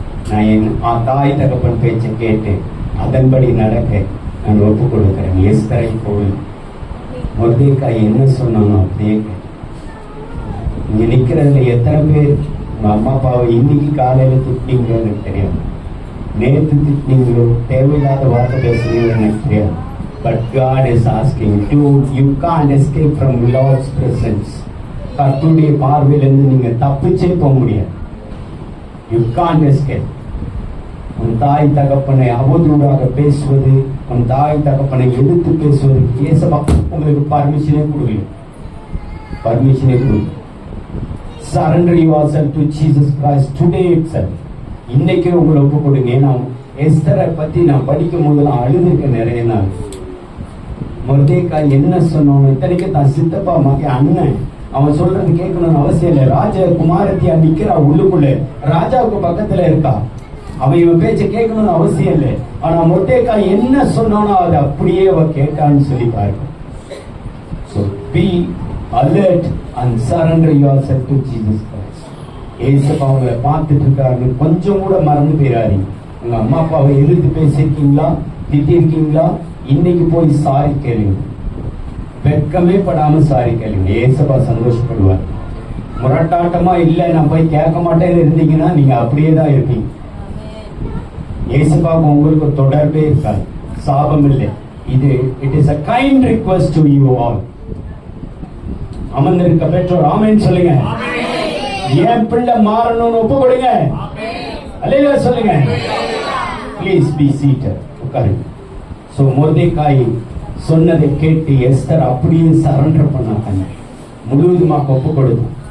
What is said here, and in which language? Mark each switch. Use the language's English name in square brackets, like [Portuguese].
[Tamil] நான் என் தாய் தகப்பன் பேச்சை கேட்டு அதன்படி நடக்க நான் ஒப்புக் கொடுக்கிறேன். எஸ்தரை போல் மொர்தெகாய் என்ன சொன்னானோ அப்படியே. இங்க நிக்கிறதுல எத்தனை பேர் உங்க அம்மா அப்பாவை இன்னைக்கு காலையில திட்டிங்களோ எனக்கு தெரியாது, நேற்று திட்டிங்களோ, தேவையில்லாத வார்த்தை பேசுறீங்களோ எனக்கு தெரியாது. [English] But God is asking you, you can't escape from Lord's presence. [Tamil] கர்த்தருடைய பார்வையிலிருந்து நீங்க தப்பிச்சே போக முடியாது. [English] You can't escape. [Tamil] உன் தாய் தகப்பனை அவதூறாக பேசுவது, உன் தாய் தகப்பனை எதிர்த்து பேசுவது, ஏசப்பா உங்களுக்கு பர்மிஷனே கொடுக்கல. பர்மிஷனே கொடுக்கல. [English] Surrender yourself to Jesus Christ today itself. [Tamil] இன்னைக்கு உங்களை ஒப்பு கொடுங்க. நான் எஸ்தரை பத்தி நான் படிக்கும் போது நான் அழுதுருக்கேன் நிறைய நாள். மொர்தெகாய் என்ன சொன்னோம், இத்தனைக்கு தான் சித்தப்பா மகன் அண்ணன், அவன் சொல்றது கேட்கணும்னு அவசியம் இல்லை. ராஜ குமாரத்தியா நிக்கிறா உள்ளுக்குள்ள, ராஜாவுக்கு பக்கத்துல இருக்கா. அவன் இவன் பேச்ச கேட்கணும்னு அவசியம் இல்லை. ஆனா மொர்தெகாய் என்ன சொன்னானோ அதை அப்படியே அவ கேட்டான்னு சொல்லி பாருங்க. [English] So be alert and surrender yourself to Jesus Christ. [Tamil] ஏசப்பா அவங்களை பார்த்துட்டு இருக்காரு. கொஞ்சம் கூட மறந்து போயிடாதீங்க. உங்க அம்மா அப்பாவை எதிர்த்து பேசிருக்கீங்களா, திட்டிருக்கீங்களா, இன்னைக்கு போய் சாரி கேளுங்க. வெட்கமே படாம சாரி கேளுங்க. ஏசப்பா சந்தோஷப்படுவார். முரட்டாட்டமா இல்ல நான் போய் கேட்க மாட்டேன்னு இருந்தீங்கன்னா நீங்க அப்படியே தான் இருப்பீங்க. ஏசப்பாவுக்கு உங்களுக்கு தொடர்பே இருக்காது. சாபம் இல்லை. [English] இது it is a kind request to you all. [Tamil] அமர்ந்திருக்க பெற்றோர் ஆமென் சொல்லுங்க. என் பிள்ளை மாறணும்னு ஒப்பு கொடுங்க. அல்லேலூயா சொல்லுங்க. [English] Please be seated. [Tamil] உட்காருங்க. சோ மொர்தெகாய் சொன்னதை கேட்டு எஸ்தர் அப்படியே சரண்டர் பண்ணாங்க, முழுவதுமாக ஒப்பு கொடுத்து.